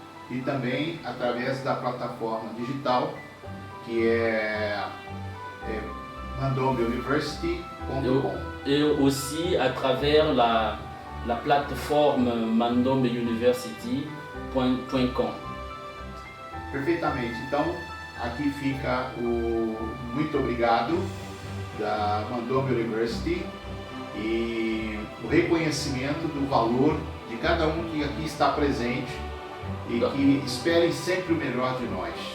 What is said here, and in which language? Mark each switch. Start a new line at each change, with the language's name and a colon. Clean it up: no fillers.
Portuguese: E também através da plataforma digital, que é mandombeuniversity.com.
French: Et aussi à travers la plateforme mandombeuniversity.com.
Portuguese: Perfeitamente. Então, aqui fica o muito obrigado da Mandombe University e o reconhecimento do valor de cada um que aqui está presente e que esperem sempre o melhor de nós.